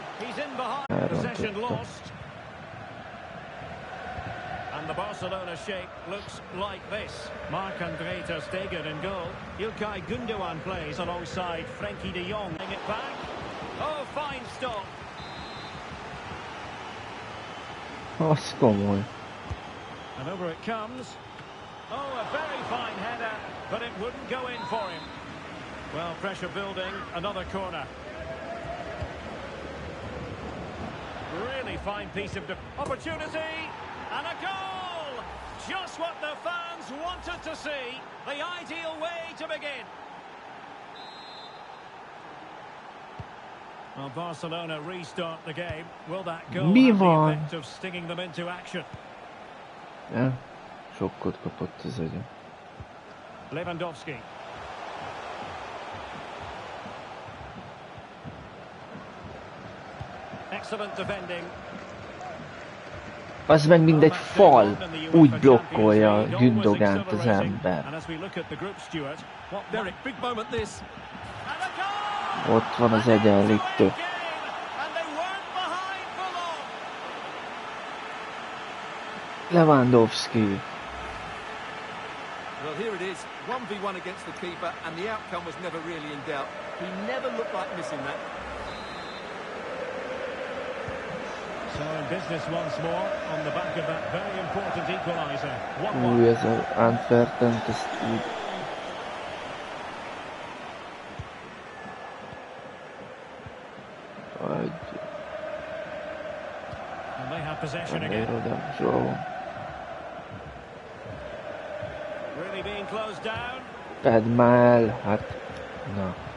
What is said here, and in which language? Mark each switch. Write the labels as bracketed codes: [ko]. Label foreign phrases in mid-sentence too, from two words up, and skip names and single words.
[en] He's in behind, possession lost. And the Barcelona shape looks like this. Marc-André ter Stegen in goal. Ilkay Gundogan plays alongside Frenkie de Jong. Bring it back. Oh, fine stop. [hu] Az komoly. [en] And over it comes. Oh, a very fine header, but it wouldn't go in for him. Well, pressure building, another corner. Really fine piece of opportunity, and a goal! Just what the fans wanted to see. The ideal way to begin. Well, Barcelona restart the game. Will that goal have the effect of stinging them into action? [hu] Ja, sokkot kapott az agya. [en] Lewandowski. Excellent defending. [hu] Az meg mint egy fal, úgy blokkolja Gündogánt az ember. Ott van az egyenlítő. [en] Lewandowski. Well, here it is, 1v1 against the keeper, and the outcome was never really in doubt. He never looked like missing that. So in business once more on the back of that very important equaliser. 1-1. [hu] Új, ez az Antwerpen, ezt így... [en] And they have possession again. Really being closed down. [hu] Pedd már el, hát... Na.